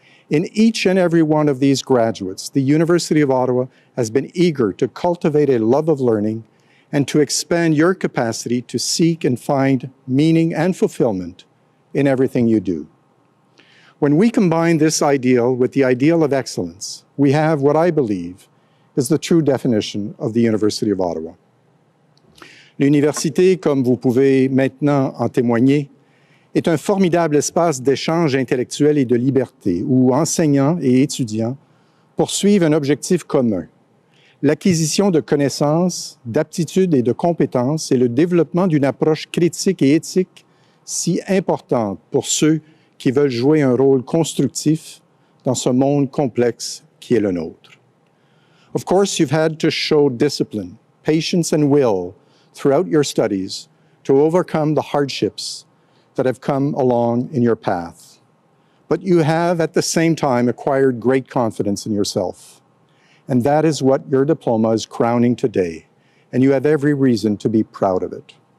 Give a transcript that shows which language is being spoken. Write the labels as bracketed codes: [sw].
[en] In each and every one of these graduates, the University of Ottawa has been eager to cultivate a love of learning and to expand your capacity to seek and find meaning and fulfillment in everything you do. When we combine this ideal with the ideal of excellence, we have what I believe is the true definition of the University of Ottawa. [fr] L'université, comme vous pouvez maintenant en témoigner, est un formidable espace d'échange intellectuel et de liberté où enseignants et étudiants poursuivent un objectif commun, l'acquisition de connaissances, d'aptitudes et de compétences et le développement d'une approche critique et éthique si importante pour ceux qui veulent jouer un rôle constructif dans ce monde complexe qui est le nôtre. [en] Of course, you've had to show discipline, patience, and will throughout your studies to overcome the hardships that have come along in your path. But you have, at the same time, acquired great confidence in yourself. And that is what your diploma is crowning today, and you have every reason to be proud of it.